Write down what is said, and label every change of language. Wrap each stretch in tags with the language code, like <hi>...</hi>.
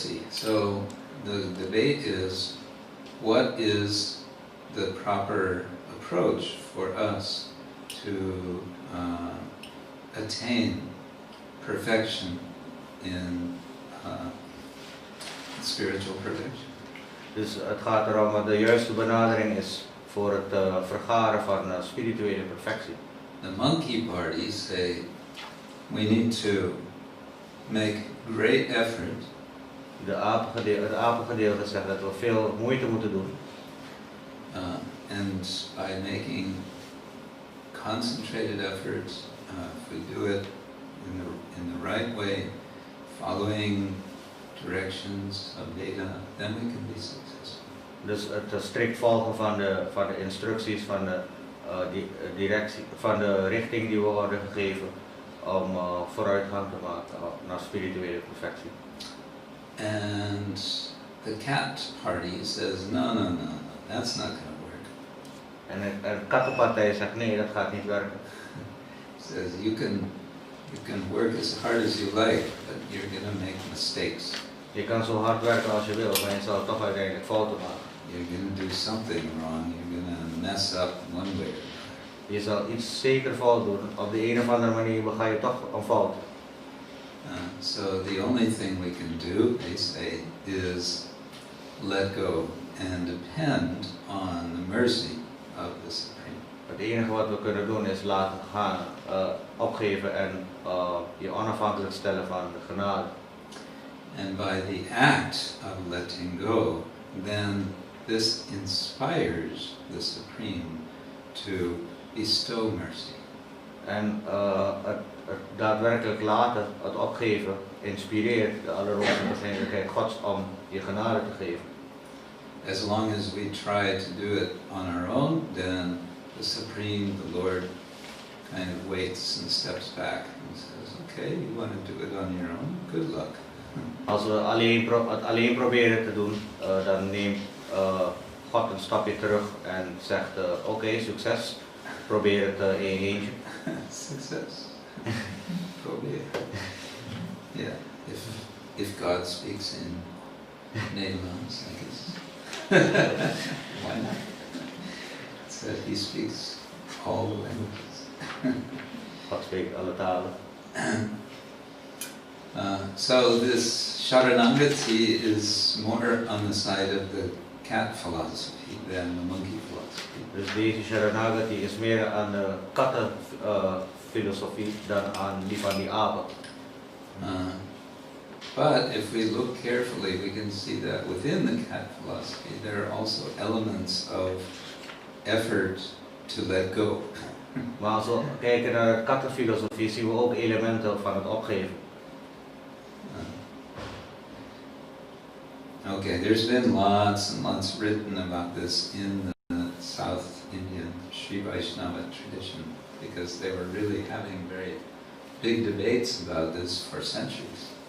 <en>So the debate is, what is the proper approach for us to attain perfection in spiritual perfection?</en> <nl>Dus het gaat erom wat de juiste benadering is voor het vergaren van spirituele perfectie.</nl> <en>The monkey party say we need to make great effort.</en> <nl>Het apengedeelte zegt dat we veel moeite moeten doen.</nl> <en>And by making concentrated efforts, if we do it in the right way, following directions of Veda, then we can be successful.</en> <nl>Dus het strikt volgen van de instructies, van de directie, van de richting die we worden gegeven om vooruitgang te maken naar spirituele perfectie.</nl> <en>And the cat party says, no, that's not going to work.</en> <nl>En de kattenpartij zegt nee, dat gaat niet werken.</nl> <en>Says you can work as hard as you like, but you're going to make mistakes.</en> <nl>Je kan zo hard werken als je wil, maar je zal toch uiteindelijk fouten maken.</nl> <en>You're going to do something wrong. You're going to mess up one way.</en> <nl>Je zal iets zeker fout doen. Op de een of andere manier ga je toch een fout.</nl> <en>So the only thing we can do, they say, is let go and depend on the mercy of the Supreme.</en> <nl>Het enige wat we kunnen doen is laten gaan, opgeven en je onafhankelijk stellen van de genade.</nl> <en>And by the act of letting go, then this inspires the Supreme to bestow mercy.</en> <nl>En het daadwerkelijk laten, het opgeven, inspireert de allerhoogste persoonlijkheid Gods om je genade te geven.</nl> <en>As long as we try to do it on our own, then the Supreme, the Lord, kind of waits and steps back and says, okay, you want to do it on your own? Good luck.</en> <nl>Als we het alleen proberen te doen, dan neemt God een stapje terug en zegt, oké, succes, probeer het in je eentje.</nl> <en>Success. Probably. Yeah. If God speaks in Nederlands, I guess. Why not? It said He speaks all the languages.</en> <nl>God spreekt alle talen.</nl> <en>So this Saranagati is more on the side of the cat philosophy than the monkey philosophy.</en> <nl>Dus deze Saranagati is meer aan de kattenfilosofie dan aan die van die apen.</nl> <en>But if we look carefully, we can see that within the cat philosophy there are also elements of effort to let go.</en> <nl>Maar als we kijken naar de kattenfilosofie zien we ook elementen van het opgeven.</nl> <en>Okay, there's been lots and lots written about this in the South Indian Sri Vaishnava tradition because they were really having very big debates about this for centuries.</en>